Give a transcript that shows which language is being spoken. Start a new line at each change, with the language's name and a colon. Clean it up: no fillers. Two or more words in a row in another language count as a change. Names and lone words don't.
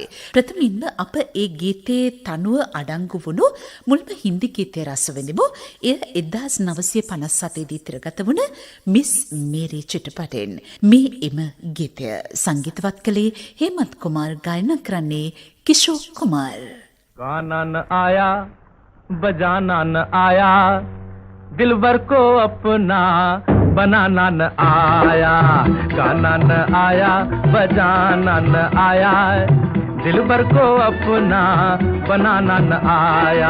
Sinhala: ප්‍රථමින්ම අප ඒ ගීතයේ තනුව අඩංගු වුණු මුල්ම හින්දි ගීතය රස විඳිමු. එය 1957 දී තිරගත වුණ මිස් මේරි චිත්‍රපටයෙන්. මේ එම ගීතය සංගීතවත් කළේ හේමන්ත් කුමාර්, गायना කරන්නේ किशोर कुमार.
Hindi: गाना न आया बजाना न आया दिलबर को अपना बनाना न आया गाना न आया बजाना न आया दिलबर को अपना बनाना न आया.